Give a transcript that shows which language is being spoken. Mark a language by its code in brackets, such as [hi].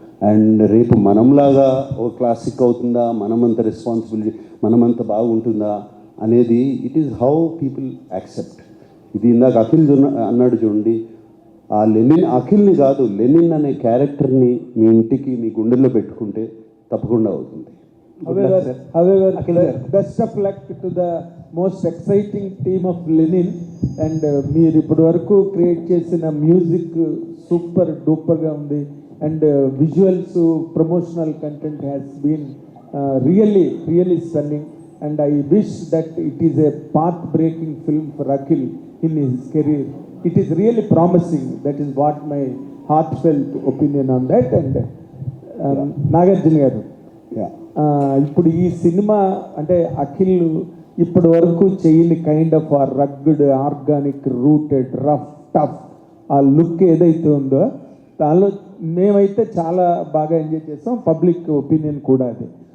[te] And రేపు మనంలాగా ఒక classic అవుతుందా, మనమంత రెస్పాన్సిబిలిటీ మనమంత బాగుంటుందా అనేది [en] It is how people accept. [te] ఇది ఇందాక అఖిల్ అన్నాడు చూడండి, ఆ లెనిన్, అఖిల్ని కాదు లెనిన్ అనే క్యారెక్టర్ని మీ ఇంటికి మీ గుండెల్లో పెట్టుకుంటే తప్పకుండా అవుతుంది. [en] However, best of luck to the most exciting team of Lenin. [te] And మీరు ఇప్పటి వరకు క్రియేట్ చేసిన మ్యూజిక్ సూపర్ డూపర్గా ఉంది. [en] And visuals, promotional content has been really stunning. And I wish that it is a path-breaking film for Akhil in his career. It is really promising. That is what my heartfelt opinion on that. [te] And Nagarjuna garu, ఇప్పుడు ఈ cinema అంటే అఖిల్ ఇప్పటి వరకు చేయని kind of ఆ rugged, organic, rooted, rough, tough ఆ look ఏదైతే ఉందో దానిలో మేమైతే చాలా బాగా ఎంజాయ్ చేస్తాం, పబ్లిక్ ఒపీనియన్ కూడా అది.